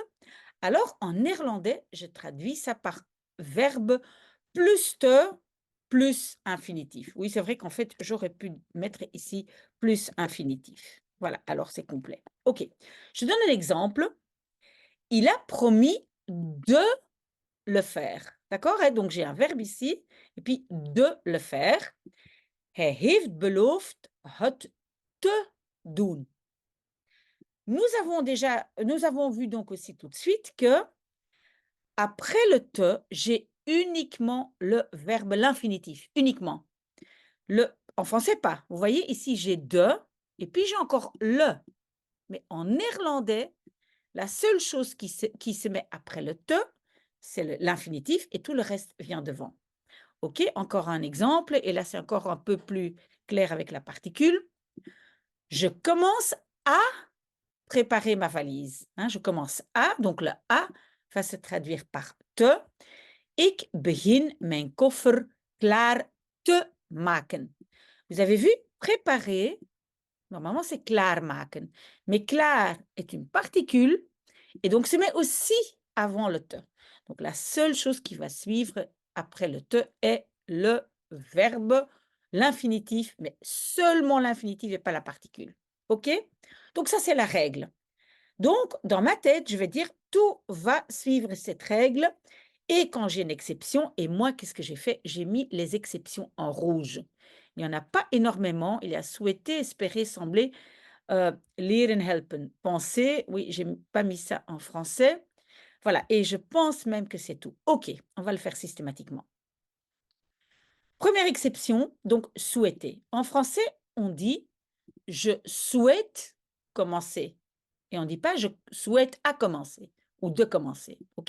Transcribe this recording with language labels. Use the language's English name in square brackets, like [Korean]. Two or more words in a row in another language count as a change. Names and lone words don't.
[French] Alors, en néerlandais, je traduis ça par verbe plus te plus infinitif. Oui, c'est vrai qu'en fait, j'aurais pu mettre ici plus infinitif. Voilà, alors c'est complet. OK. Je donne un exemple. Il a promis de le faire. D'accord? Et donc, j'ai un verbe ici, et puis de le faire. [Dutch] Hij heeft beloofd het te doen. [French] Nous avons vu donc aussi tout de suite que après le te, j'ai uniquement le verbe, l'infinitif, uniquement. En français, pas. Vous voyez, ici, j'ai de, et puis j'ai encore le. Mais en néerlandais, la seule chose qui se met après le te, c'est l'infinitif, et tout le reste vient devant. OK, encore un exemple, et là, c'est encore un peu plus clair avec la particule. Je commence à préparer ma valise. Hein, je commence à, donc le à va se traduire par te. [Dutch] Ik begin mijn koffer klaar te maken. [French] Vous avez vu? Préparer, normalement c'est klaarmaken. Mais klaar est une particule et donc se met aussi avant le te. Donc la seule chose qui va suivre après le te est le verbe, l'infinitif, mais seulement l'infinitif et pas la particule. OK? Donc ça, c'est la règle. Donc, dans ma tête, je vais dire tout va suivre cette règle. Et quand j'ai une exception, et moi, qu'est-ce que j'ai fait? J'ai mis les exceptions en rouge. Il n'y en a pas énormément. Il y a souhaiter, espérer, sembler, [Dutch] leren, helpen, [French] penser. Oui, j'ai pas mis ça en français. Voilà. Et je pense même que c'est tout. OK, on va le faire systématiquement. Première exception, donc souhaiter. En français, on dit je souhaite commencer. Et on ne dit pas: «Je souhaite à commencer» ou «de commencer», OK?